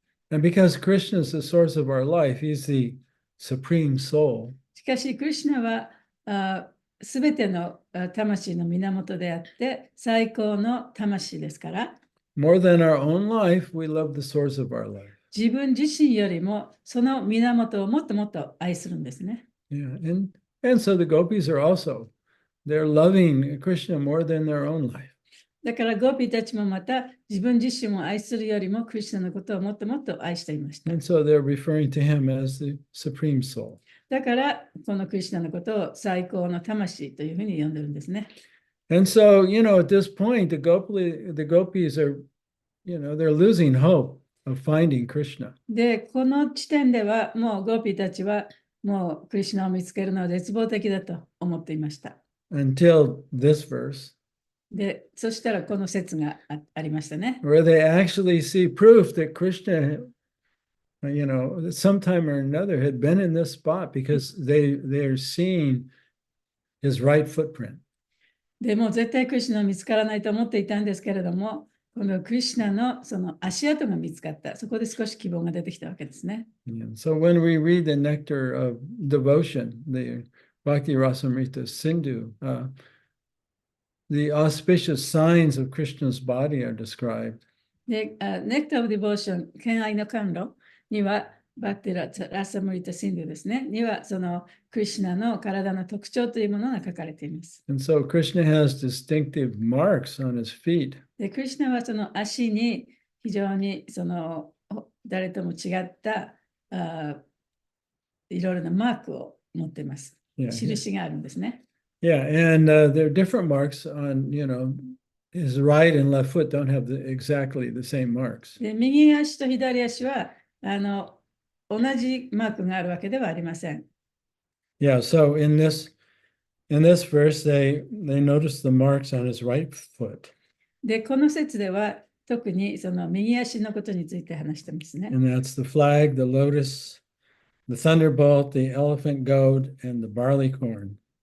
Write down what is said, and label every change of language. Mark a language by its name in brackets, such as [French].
[English] And because Krishna is the source of our life, he's the supreme soul. [Japanese] しかし、クリシュナはすべての魂の源であって、最高の魂ですから、 [English] More than our own life, we love the source of our life. [Japanese] 自分自身よりもその源をもっともっと愛するんですね。 [English] Yeah, and so the gopis are also, they're loving Krishna more than their own life. [Japanese] だからゴピーたちもまた自分自身を愛するよりもクリシュナのことをもっともっと愛していました。 [English] And so they're referring to him as the supreme soul. [Japanese] だからこのクリシュナのことを最高の魂というふうに呼んでるんですね。 [English] And so, at this point, the gopis are, they're losing hope of finding Krishna. [Japanese] で、この地点ではもうゴピーたちはもうクリシュナを見つけるのは絶望的だと思っていました。 [English] Until this verse, [Japanese] で、そしたらこの説がありましたね。 [English] where they actually see proof that Krishna, sometime or another had been in this spot because they're seeing his right footprint. [Japanese] でもう絶対クリシュナは見つからないと思っていたんですけれども、このクリシュナのその足跡が見つかった。そこで少し希望が出てきたわけですね。 [English] Yeah. So when we read the nectar of devotion, the Bhakti Rasamrita Sindhu, the auspicious signs of Krishna's body are described. [Japanese] で、ネクター・オブ・ディボーション、敬愛の甘露には、バクティラサムリタ・シンドゥですね。には、そのクリシュナの体の特徴というものが書かれています。 [English] And so Krishna has distinctive marks on his feet. [Japanese] で、クリシュナはその足に非常にその誰とも違ったいろいろなマークを持っています。 [English] Yeah, [Japanese] 印があるんですね。 [English] yeah, and there are different marks on, his right and left foot don't have exactly the same marks. [Japanese] で、右足と左足は同じマークがあるわけではありません。 [English] Yeah, so in this verse, they notice the marks on his right foot. [Japanese] で、この説では特にその右足のことについて話してますね。 [English] And that's the flag, the lotus, the thunderbolt, the elephant goad, and the barley corn.